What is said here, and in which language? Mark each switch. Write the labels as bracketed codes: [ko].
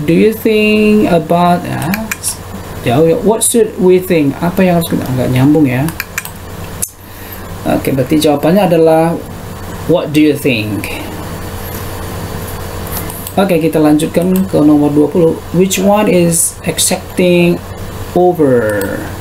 [en] Do you think about, ya, [id] jauh ya. [en] What should we think, [id] apa yang harus kita, nggak nyambung ya. Oke, berarti jawabannya adalah [en] what do you think. [id] Oke, kita lanjutkan ke nomor 20. [en] Which one is accepting over?